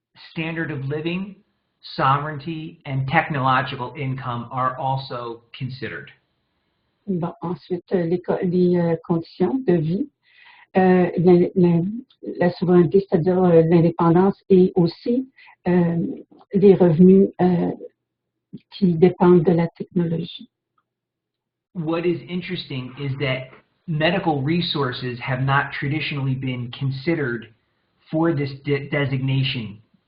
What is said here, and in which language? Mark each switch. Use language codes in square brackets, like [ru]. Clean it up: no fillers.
[en] Standard of living, sovereignty, and technological income are also considered. [fr] Bon, ensuite, les conditions de vie, la souveraineté, c'est-à-dire l'indépendance, et aussi les revenus qui dépendent de la technologie. [en] What is interesting is that medical resources have not traditionally been considered for this designation.